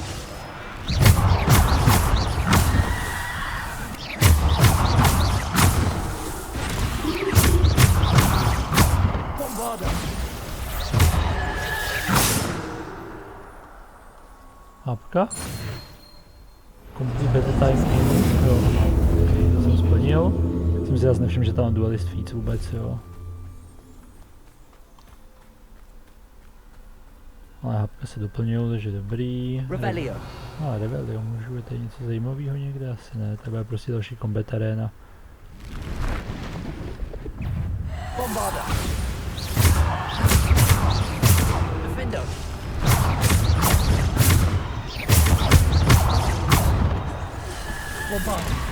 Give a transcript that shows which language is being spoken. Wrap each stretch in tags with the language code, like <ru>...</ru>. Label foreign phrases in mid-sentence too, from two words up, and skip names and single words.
<cs>Hapka.</cs> <en>Complete better time in.</en> <cs>Jo, okay, to jsem splnil. Jsem si zase nevšiml, že tam mám</cs> <en>dualist feats</en> <cs>vůbec, jo. Ale hapka se doplňují, takže dobrý. Revelio. Revelio, můžu, je tady něco zajímavého někde? Asi ne, to bude prostě další combat arena. Bombarda. Defendo. Bombarda.</cs>